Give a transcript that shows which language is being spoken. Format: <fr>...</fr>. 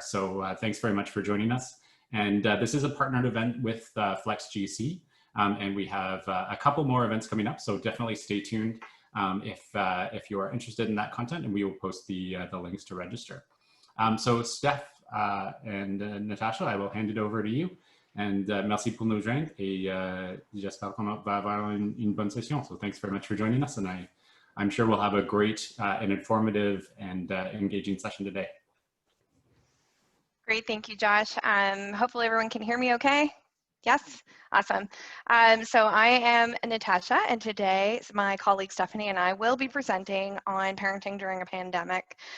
<en>So thanks very much for joining us. And this is a partnered event with FlexGC. And we have a couple more events coming up, so definitely stay tuned if you are interested in that content, and we will post the links to register. So Steph and Natasha, I will hand it over to you.</en> <fr>And merci pour nous joindre, et j'espère qu'on va avoir une bonne session.</fr> <en>So thanks very much for joining us, and I'm sure we'll have a great and informative and engaging session today. Great, thank you, Josh. Hopefully everyone can hear me okay? Yes, awesome. So I am Natasha, and today my colleague Stephanie and I will be presenting on parenting during a pandemic.</en>